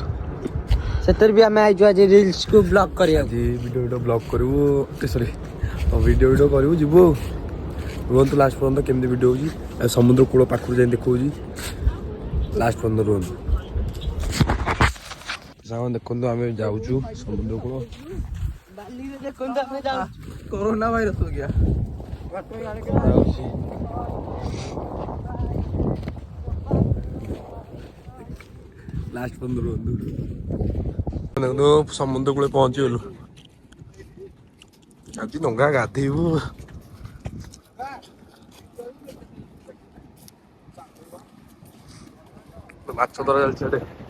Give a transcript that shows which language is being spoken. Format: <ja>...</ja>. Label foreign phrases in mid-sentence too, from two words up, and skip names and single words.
<or>ସେଥିରେ ବି ଆମେ ଆଇଛୁ ଆଜି ରିଲ୍ସକୁ ବ୍ଲଗ କରିବାକୁ। ଆଜି ଭିଡ଼ିଓ ବ୍ଲଗ କରିବୁ ଭିଡ଼ିଓ କରିବୁ ଯିବୁ ଆଉ। ରୁହନ୍ତୁ ଲାଷ୍ଟ ପର୍ଯ୍ୟନ୍ତ କେମିତି ଭିଡ଼ିଓ ହେଉଛି ଆଉ ସମୁଦ୍ର କୂଳ ପାଖରୁ ଯାଇ ଦେଖାଉଛି ଲାଷ୍ଟ ପର୍ଯ୍ୟନ୍ତ ରୁହନ୍ତୁ। ସାଙ୍ଗମାନେ ଦେଖନ୍ତୁ ଆମେ ଯାଉଛୁ ସମୁଦ୍ର କୂଳ।</or> <hi>कोरोना वायरस हो गया।</hi> <or>ଲାଷ୍ଟ ପର୍ଯ୍ୟନ୍ତ ରୁହନ୍ତୁ। ଦେଖନ୍ତୁ ସମୁଦ୍ର କୂଳେ ପହଞ୍ଚିଗଲୁ। ଆଜି ଡଙ୍ଗା ଗାଧେଇବୁ। ମାଛ ଧରା ଚାଲିଛି ସିଆଡେ।</or>